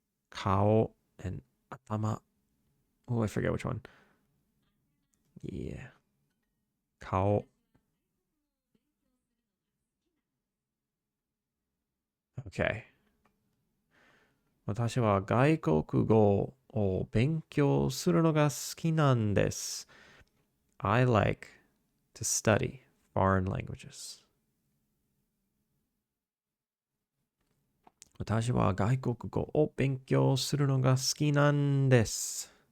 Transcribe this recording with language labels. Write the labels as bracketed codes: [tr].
[en] Kao and atama. Oh, I forget which one. Yeah. Kao. Okay. [ja] 私は外国語を勉強するのが好きなんです。 [en] I like to study foreign languages. [ja] 私は外国語を勉強するのが好きなんです。